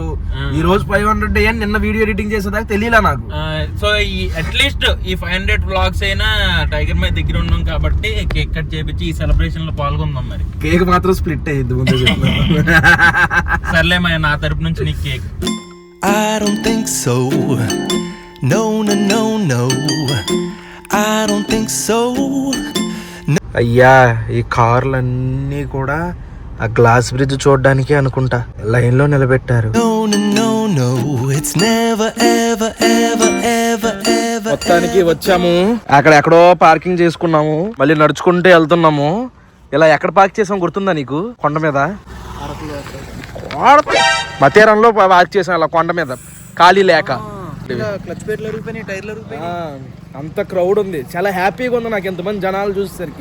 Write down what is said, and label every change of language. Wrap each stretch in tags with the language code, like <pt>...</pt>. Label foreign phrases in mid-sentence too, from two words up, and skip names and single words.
<te>ఈ రోజు 500 డే అని నిన్న</te> <en>video editing</en> <te>చేసేదాకా తెలియలా నాకు. సో ఈ అట్లీస్ట్ ఈ 500 వ్లాగ్స్ అయినా టైగర్ మీద దగ్గర ఉన్నాం కాబట్టి</te> <en>cake cut</en> <te>చేపించి ఈ సెలబ్రేషన్ లో పాల్గొందాం. మరి కేక్ మాత్రం స్ప్లిట్ అయ్యింది ముందు. సర్లే మా నా తరపు నుంచి నీకు కేక్.</te> <en>I don't think so. No, no, no, no. I don't think so.</en> <te>అయ్యా ఈ కార్లన్నీ కూడా ఆ</te> <en>glass bridge</en> <te>చూడడానికి అనుకుంటా లైన్ లో నిలబెట్టారు.</te> <en>No, no, no, no. It's never, ever, ever, ever, ever.</en> <te>మొత్తానికి వచ్చాము. అక్కడ ఎక్కడో పార్కింగ్ చేసుకున్నాము, మళ్ళీ నడుచుకుంటూ వెళ్తున్నాము. ఇలా ఎక్కడ పార్క్ చేసాం గుర్తుందా నీకు? కొండ మీద మతేరంలో పార్క్ చేసాం అలా కొండ మీద, ఖాళీ లేక. అంత క్రౌడ్ ఉంది, చాలా హ్యాపీగా ఉంది నాకు ఎంతమంది జనాలు చూసేసరికి.</te>